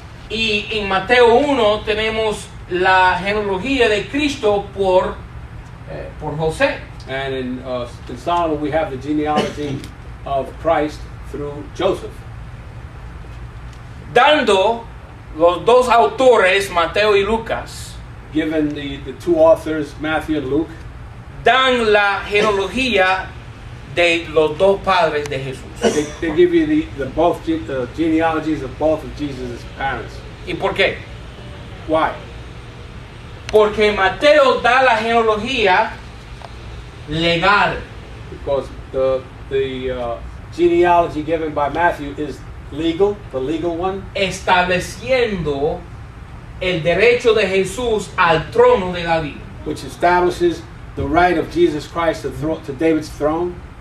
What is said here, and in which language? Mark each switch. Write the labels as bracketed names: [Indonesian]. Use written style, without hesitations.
[Spanish] Y en Mateo 1 tenemos la genealogía de Cristo por José. [English] And in Solomon we have the genealogy of Christ through Joseph. [Spanish] Dando los dos autores, Mateo y Lucas, [English] Given the two authors, Matthew and Luke, [Spanish] dan la genealogía de los dos padres de Jesús. [English] they give you the genealogies of both of Jesus' parents. [Spanish] ¿Y por qué? [English] Why? [Spanish] Porque Mateo da la genealogía legal. [English] Because the genealogy given by Matthew is legal, the legal one, [Spanish] Estableciendo el derecho de Jesús al trono de David. [English] which establishes the right of Jesus Christ to David's throne.